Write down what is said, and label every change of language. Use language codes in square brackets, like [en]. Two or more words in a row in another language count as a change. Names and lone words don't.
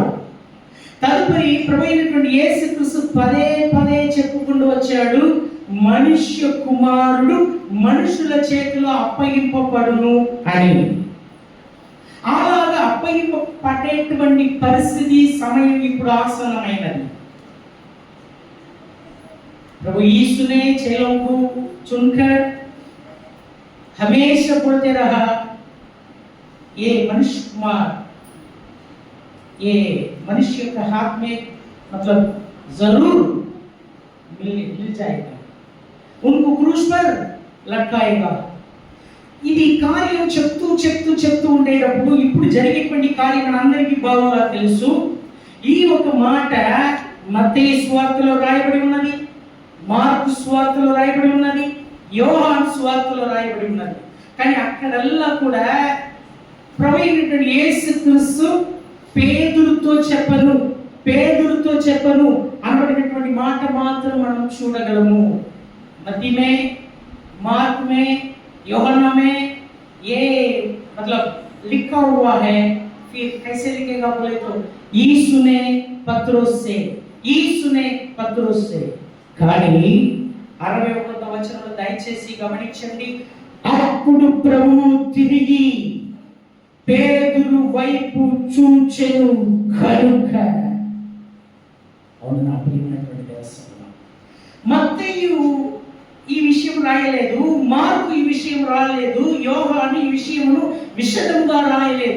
[te] తదుపరి ప్రభువైనటువంటి యేసుక్రీస్తు పదే పదే చెప్పుకుంటూ వచ్చాడు, మనుష్య కుమారుడు మనుషుల చేతిలో అప్పగింపబడును అని. అలాగా అప్పగింపబడేటువంటి పరిస్థితి, సమయం ఇప్పుడు ఆసన్నమైనది. [hi] प्रभु यीशु ने चेलों को चुनकर हमेशा बोलते रहा, ये मनुष्य कुमार, ये मनुष्य के हाथ में मतलब जरूर मिल जाएगा, उनको क्रूस पर लटकाएगा. [te] ఇది కార్యం చెప్తూ ఉండేటప్పుడు ఇప్పుడు జరిగేటువంటి కార్యం మనందరికీ బాగా తెలుసు. ఈ ఒక మాట మత్తయి సువార్తలో రాయబడి ఉన్నది, మార్కు సువార్తలో రాయబడి ఉన్నది, యోహాను సువార్తలో రాయబడి ఉన్నది. కానీ అక్కడల్లా కూడా ప్రభువైనటువంటి యేసుక్రీస్తు పేతురుతో చెప్పను అనబడినటువంటి మాట మాత్రం మనం చూడగలము. [hi] मत्ती में, मार्क में, यूहन्ना में ये मतलब लिखा हुआ है. फिर कैसे लिखेगा बोले तो यीशु ने पत्रोस से. [te] కానీ 61వ వచనంలో దయచేసి గమనించండి. అప్పుడు ప్రభువు తిరిగి పేతురు వైపు చూచెను కనుక. అవును నా ప్రియమైనటువంటి దేవస్థానం, మత్తయి ఈ విషయం రాయలేదు, మార్కు ఈ విషయం రాయలేదు, యోహాను ఈ విషయమును విశదంగా రాయలేదు.